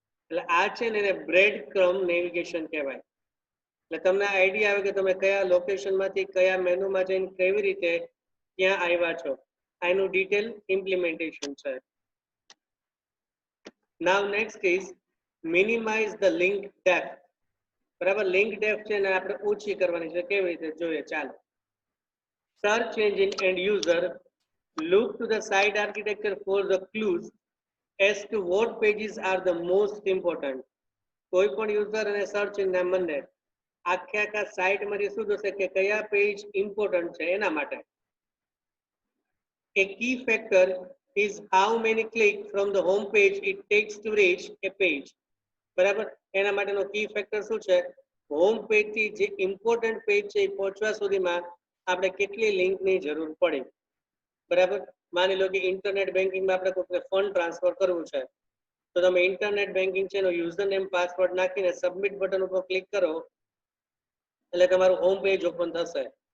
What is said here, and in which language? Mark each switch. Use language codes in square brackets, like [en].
[gu] એટલે આ છે ને એને બ્રેડ ક્રમ નેવિગેશન કહેવાય. એટલે તમને આઈડિયા આવે કે તમે કયા લોકેશન માંથી કયા મેનુમાં જઈને કેવી રીતે ત્યાં આવ્યા છો. આનું ડિટેલ ઇમ્પ્લિમેન્ટેશન છે. [en] Now next is minimise the link depth. [gu] બરાબર, લિંક ડેપ્થ છે ને આપણે ઓછી કરવાની છે. કેવી રીતે જોઈએ ચાલો. [en] Search engine and user look to the site architecture for the clues as to what pages are the most important. [gu] કોઈ પણ યુઝર અને સર્ચ એન્જિન બંને આખા સાઇટમાંથી શું જોશે કે કયા પેજ ઇમ્પોર્ટન્ટ છે એના માટે. [en] A key factor is how many clicks from the home page it takes to reach a page. [gu] બરાબર, એના માટેનો કી ફેક્ટર શું છે? હોમ પેજ થી જે ઇમ્પોર્ટન્ટ પેજ છે એ પહોંચવા સુધીમાં આપણે કેટલી લિંકની જરૂર પડે. બરાબર, માની લો કે ઇન્ટરનેટ બેન્કિંગમાં આપણે કોઈને ફંડ ટ્રાન્સફર કરવું છે તો તમે ઇન્ટરનેટ બેન્કિંગ છે એનો યુઝર નેમ પાસવર્ડ નાખીને સબમિટ બટન ઉપર ક્લિક કરો એટલે તમારું હોમ પેજ ઓપન થશે.